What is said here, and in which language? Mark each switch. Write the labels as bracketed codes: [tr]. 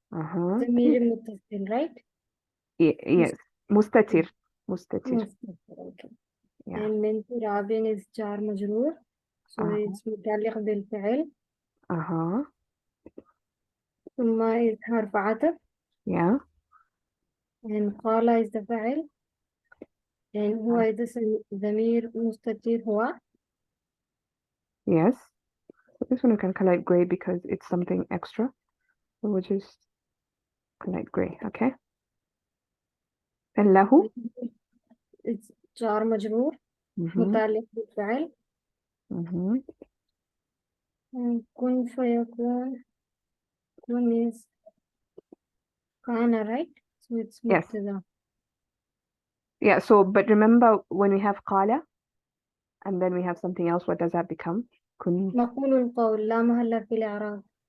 [ar] ضمير متصل, right? Yes, مستتر. مستتر, okay. [en] Yeah. [ar] And من تراب is جار مجرور, [en] so it's [ar] متعلق بالفعل. ثم is حرف عطف. [en] Yeah. And قال is the فعل. [ar] And هو is the ضمير مستتر هو. [en] Yes. So this one we can collect gray because it's something extra. So we'll just collect gray, okay? And له? It's [ar] جار مجرور متعلق بالفعل. And كن فيكون. [en] كن is كان, right? So it's Yes. [ar] مبتدا. [en] Yeah, so but remember when we have قال and then we have something else, what does that become? [ar] كن. مقول القول لا محل في الإعراب.